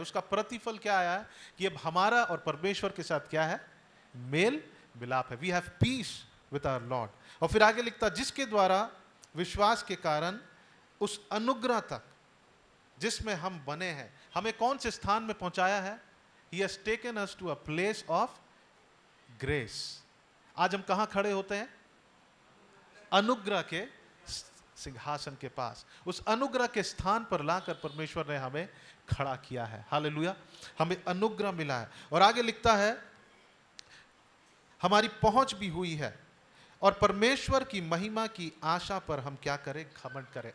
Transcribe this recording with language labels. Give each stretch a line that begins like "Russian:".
Hindi: उसका प्रतिफल क्या आया है? कि अब हमारा और परमेश्वर के साथ क्या है? मेल मिलाप है।
English: We have peace with our lord.
Hindi: और फिर आगे लिखता जिसके द्वारा विश्वास के कारण उस अनुग्रह तक जिसमें हम बने हैं, हमें कौन से स्थान में पहुंचाया है?
English: He has taken us to a place of grace।
Hindi: आज हम कहां खड़े होते हैं? अनुग्रह के सिंहासन के पास। उस अनुग्रह के स्थान पर लाकर परमेश्वर ने हमें खड़ा किया है। हालेलुया। हमें अनुग्रह मिला है। और आगे लिखता है हमारी पहुंच भी हुई है और परमेश्वर की महिमा की आशा पर हम क्या करें? घमंड करें।